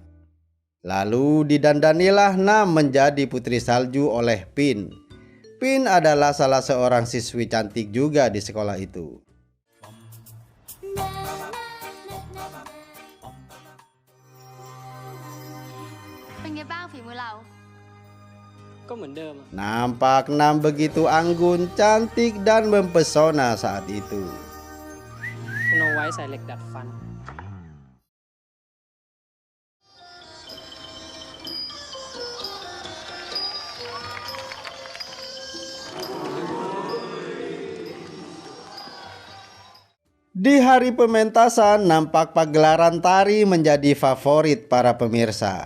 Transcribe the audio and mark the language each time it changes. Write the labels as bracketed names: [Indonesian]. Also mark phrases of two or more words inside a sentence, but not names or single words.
[Indonesian] Lalu didandanilah Nam menjadi putri salju oleh Pin. Pin adalah salah seorang siswi cantik juga di sekolah itu. [Thai] Kok เหมือนเดิมอะ [Indonesian] Nampak Nam begitu anggun, cantik dan mempesona saat itu. [English] Snow White Select That Fun [Indonesian] Di hari pementasan, nampak pagelaran tari menjadi favorit para pemirsa.